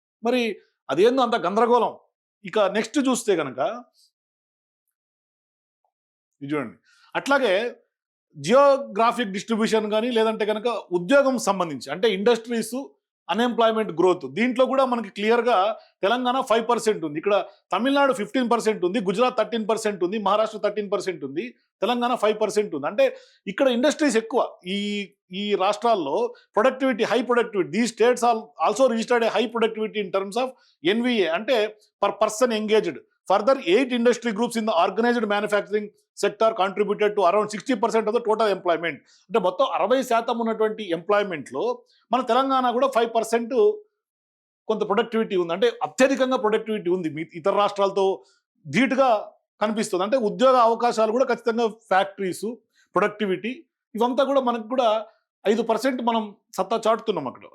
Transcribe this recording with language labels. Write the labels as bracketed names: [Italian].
[Telugu] మరి అదేందో అంత గందరగోళం. ఇక నెక్స్ట్ చూస్తే కనుక ఇది చూడండి, అట్లాగే జియోగ్రాఫిక్ డిస్ట్రిబ్యూషన్ కానీ లేదంటే కనుక ఉద్యోగం సంబంధించి, అంటే ఇండస్ట్రీస్, అన్ఎంప్లాయ్మెంట్ గ్రోత్, దీంట్లో కూడా మనకి క్లియర్గా తెలంగాణ 5% ఉంది, ఇక్కడ తమిళనాడు 15% ఉంది, గుజరాత్ 13% ఉంది, మహారాష్ట్ర 13% ఉంది, తెలంగాణ 5% ఉంది. అంటే ఇక్కడ ఇండస్ట్రీస్ ఎక్కువ. ఈ రాష్ట్రాల్లో ప్రొడక్టివిటీ, హై ప్రొడక్టివిటీ, [English] the states also registered high productivity in terms of NVA, [Telugu] అంటే [English] Per person engaged. Further, 8 industry groups in the organized manufacturing sector contributed to around 60% of the total employment. [Telugu] అంటే మొత్తం 60% ఉన్నటువంటి ఎంప్లాయ్మెంట్లో మన తెలంగాణ కూడా 5% కొంత ప్రొడక్టివిటీ ఉంది. అంటే అత్యధికంగా ప్రొడక్టివిటీ ఉంది ఇతర రాష్ట్రాలతో ధీటుగా కనిపిస్తుంది. అంటే ఉద్యోగ అవకాశాలు కూడా ఖచ్చితంగా ఫ్యాక్టరీస్, ప్రొడక్టివిటీ ఇవంతా కూడా మనకు కూడా 5% మనం సత్తా చాటుతున్నాం అక్కడ.